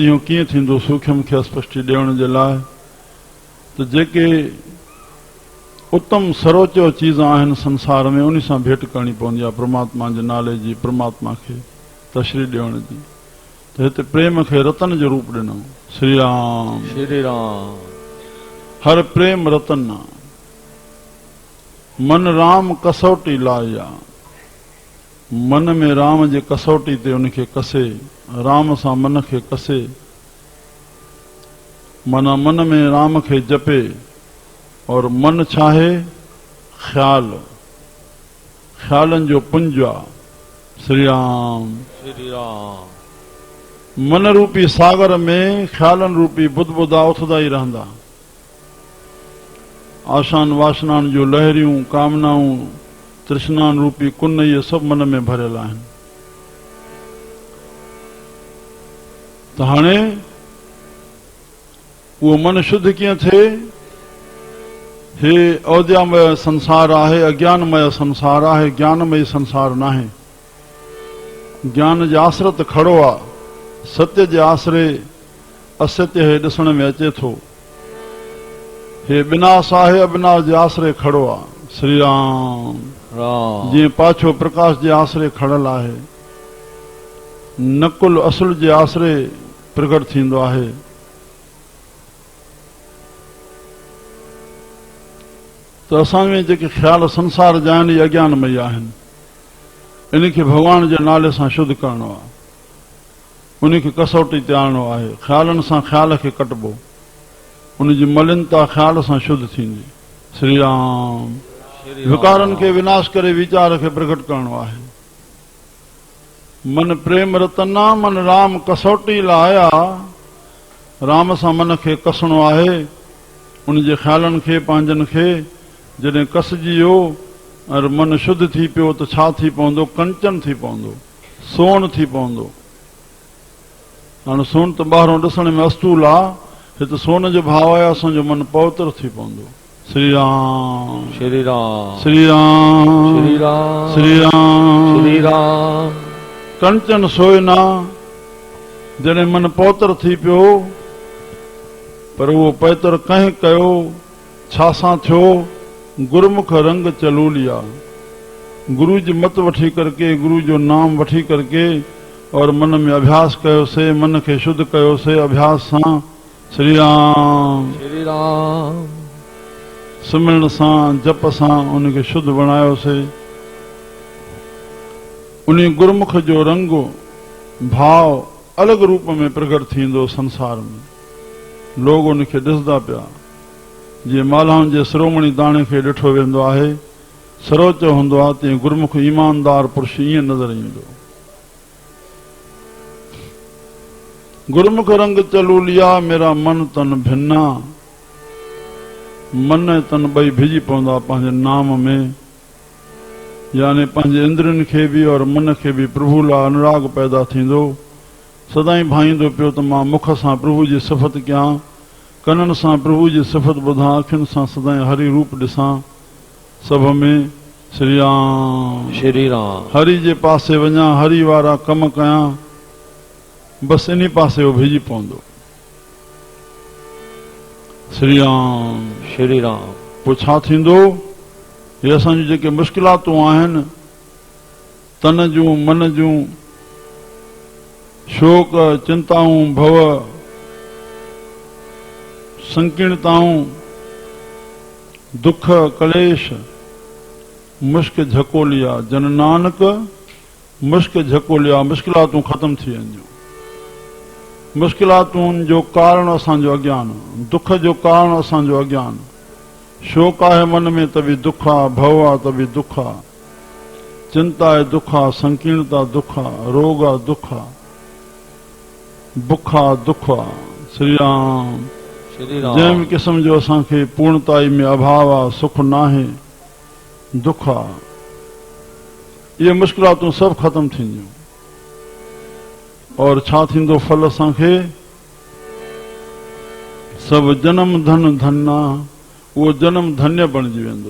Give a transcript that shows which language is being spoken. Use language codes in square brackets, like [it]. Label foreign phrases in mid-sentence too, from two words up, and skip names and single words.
[sd] हो कीअं थींदो सूक्ष्म खे अस्पष्टी ॾियण जे लाइ? त जेके उत्तम सर्वोच्च चीज़ आहिनि संसार में, उन सां भेंट करणी पवंदी आहे परमात्मा जे नाले जी, परमात्मा खे तशरी ॾियण जी। त हिते प्रेम खे रतन जो रूप ॾिनो। श्री राम श्री राम हर प्रेम रतन आहे। [pa] मन राम कसौटी लाया, [sd] मन में राम जे कसौटी ते उनखे कसे, राम सां मन खे कसे, माना मन में राम खे जपे। और मन छा आहे? ख्याल, ख्यालनि जो पुंज आहे। श्री राम श्री राम मन रूपी सागर में ख्यालन रूपी बुदबुदा उथदा ई रहंदा। आशान वासनान जो लहरियूं, कामनाऊं, तृष्णान रूपी कुन, इहे सभु मन में भरियल आहिनि। त हाणे उहो मन शुद्ध कीअं थिए? हे अवध्यामय संसार आहे, अज्ञानमय संसार आहे, ज्ञानमय संसार नाहे। ज्ञान जे आसरत खड़ो आहे, सत्य जे आसरे असत्य हे ॾिसण में अचे थो। हे विनाश आहे, अविनाश जे आसरे खड़ो आहे। श्री राम राम जीअं पाछो प्रकाश जे आसरे खड़ल आहे, नकुल असुल जे आसरे प्रकट थींदो आहे। त असां में जेके ख़्याल संसार जा आहिनि, इहे अज्ञानमय आहिनि। इनखे भगवान जे नाले सां शुद्ध करणो आहे, उनखे कसौटी ते आणणो आहे। ख़्यालनि सां ख़्याल खे कटबो, उनजी मलिनता ख़्याल सां शुद्ध थींदी। श्री राम विकारनि खे विनाश करे वीचार खे प्रकट करणो आहे। [pa] मन प्रेम रतना, मन राम कसौटी लाया। [sd] राम सां मन खे कसणो आहे, उनजे ख़्यालनि खे, पंहिंजनि खे जॾहिं कसजी वियो और मन शुद्ध थी पियो त छा थी पवंदो? कंचन थी पवंदो, सोन थी पवंदो। हाणे सोन त ॿाहिरों ॾिसण में अस्तूल आहे, हिते सोन जो भाव आहे, असांजो मन पवित्र थी पवंदो। श्री राम श्री राम श्री राम श्री राम श्री राम श्री राम। कंचन सोए ना जने मन पौतर थी पियो पर वो पैतर कहीं कयो छासा थियो गुरमुख रंग चलू लिया। गुरु जी मत वठी करके गुरु जो नाम वठी करके और मन में अभ्यास कयो से मन के शुद्ध कयो से अभ्यास सा श्री राम श्री राम। सुमिरण सा जप सा उनके शुद्ध बनायो से उन्हीं गुरमुख जो रंग भाव अलग रूप में प्रकट थींदो संसार में लोग उनके ॾिसदा पिया। जे मालाउनि जे शिरोमणी दाणे खे ॾिठो वेंदो आहे सरोच हूंदो आहे तीअं गुरमुख ईमानदार पुरुष ईअं नज़र ईंदो। [pa] गुरमुख रंग चलू लिया मेरा मन तन भिन्ना। [sd] मन ऐं तन ॿई भिजी पवंदा पंहिंजे नाम में यानी पंहिंजे इंद्रियनि खे बि और मन खे बि प्रभु लाइ अनुराग पैदा थींदो। सदाई भाईंदो पियो त मां मुख सां प्रभु जी सिफ़त कयां कननि सां प्रभु जी सिफ़त ॿुधां अखियुनि सां सदाई हरि रूप ॾिसां। सभ में श्री राम श्री राम। हरि जे पासे वञा हरि वारा कम कयां बस इन पासे वो भिजी पवंदो। श्री राम श्री राम। पोइ छा थींदो ये असांजूं जेके मुश्किलातूं आहिनि तन जूं मन जूं शोक चिंताऊं भव संकीर्णताऊं दुख कलेश मुश्क झको लिया [pa] जन नानक मुश्क झको लिया। [sd] मुश्किलातूं ख़त्म थी वञो। मुश्किलातुनि जो कारण असांजो अज्ञान दुख जो कारण असांजो अज्ञान। शोक आहे मन में त बि दुख आहे भव आहे त बि दुख आहे चिंता आहे दुख आहे संकीर्णता दुख आहे रोग आहे दुख आहे बुख आहे दुख आहे। श्री राम श्री राम। जंहिं क़िस्म जो असांखे पूर्णताई में अभाव आहे सुख नाहे दुख आहे। इहे मुश्किलातूं सभु ख़त्म थींदियूं और छा थींदो फल असांखे सभु जन्म धन धन्ना उहो जन्म धन्य बणिजी वेंदो।